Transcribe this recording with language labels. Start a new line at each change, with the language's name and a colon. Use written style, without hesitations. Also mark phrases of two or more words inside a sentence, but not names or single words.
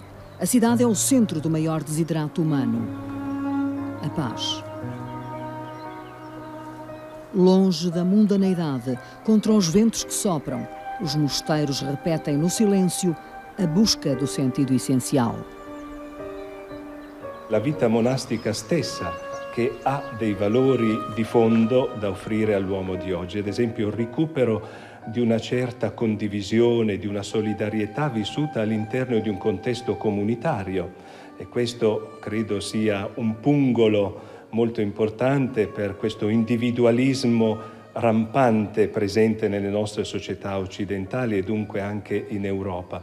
Portuguese: A cidade é o centro do maior desidrato humano: a paz. Longe da mundaneidade, contra os ventos que sopram, os mosteiros repetem no silêncio a busca do sentido essencial.
Italian: La vita monastica stessa che ha dei valori di fondo da offrire all'uomo di oggi, ad esempio il recupero di una certa condivisione, di una solidarietà vissuta all'interno di un contesto comunitario, e questo credo sia un pungolo molto importante per questo individualismo rampante presente nelle nostre società occidentali e dunque anche in Europa.